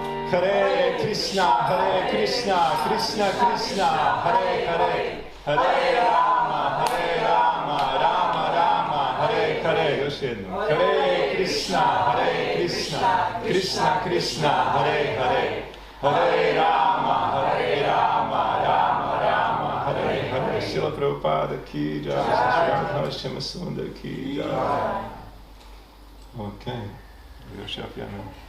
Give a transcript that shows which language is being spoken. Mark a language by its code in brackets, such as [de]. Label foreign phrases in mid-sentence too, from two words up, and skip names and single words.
[sa] Hare Krishna, Krishna Krishna, Hare Hare, Hare Rama, Rama Rama, Hare Hare. [sr] Još jednom. [sa] Hare Krishna, Krishna Krishna, Hare Hare, Hare Rama, Rama Rama, Hare Hare. [hi] Šila Prabhupada ki jai, Shri Sundar ki jai. [sr] Ok, još ja pijanem.